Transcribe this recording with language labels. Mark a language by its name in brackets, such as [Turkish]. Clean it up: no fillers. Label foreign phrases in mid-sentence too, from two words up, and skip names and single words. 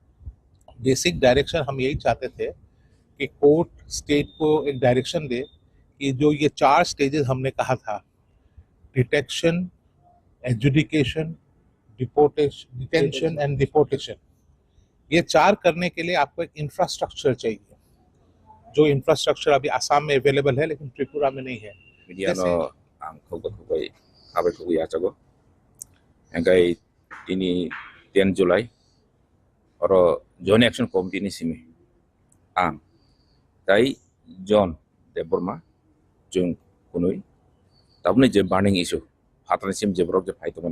[English] basic direction [Hindi] हम यही चाहते थे कि [English] court state [Hindi] को एक डायरेक्शन दे कि जो ये 4 स्टेजेस हमने कहा था, [English] detection, adjudication, detention and deportation, [Hindi] ये 4 करने के लिए आपको एक इंफ्रास्ट्रक्चर चाहिए, जो इंफ्रास्ट्रक्चर अभी आसाम में अवेलेबल है लेकिन त्रिपुरा में नहीं है. [Kok Borok] ini 10 Julai oro Joint Action Committee ni simi ang tai John Deborma jung kunui tabne je [English] burning issue [Kok Borok] hatan sim je brok je phai to